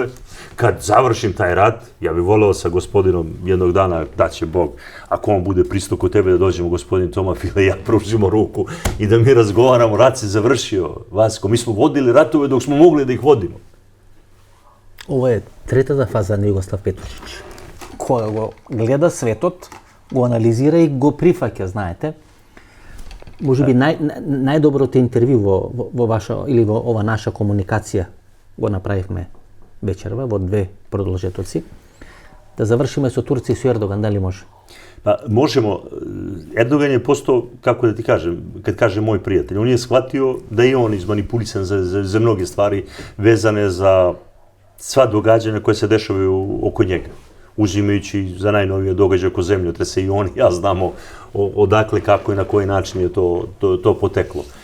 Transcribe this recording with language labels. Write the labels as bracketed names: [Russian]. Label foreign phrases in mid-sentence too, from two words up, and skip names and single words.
[Serbian] Kad završim taj rat, ja bih voleo sa gospodinom jednog dana, daće Bog, ako on bude pristao kod tebe da dođemo, gospodin Toma File, ja pružimo ruku i da mi razgovaramo, rat se završio, Vasko. Mi smo vodili ratove dok smo mogli da ih vodimo. Ovo je [Macedonian] третата фаза на Југослав Петрушич, која го гледа светот, го анализира и го прифаќа, знаете. Може би најдоброто интервју во ваша или во ова наша комуникација го направивме вечерва во 2 продолжетоци. Да завршиме со Турција и со Ердоган, дали може? [Serbian] Pa možemo, Erdogan je postao, kako da ti kažem, kad kažem moj prijatelj, on je shvatio da je on izmanipulisan za mnoge stvari vezane za sva događanja koje se dešavaju oko njega. Uzimajući za najnovije događaje oko zemljotresa i on i ja znamo odakle, kako i na koji način je to poteklo.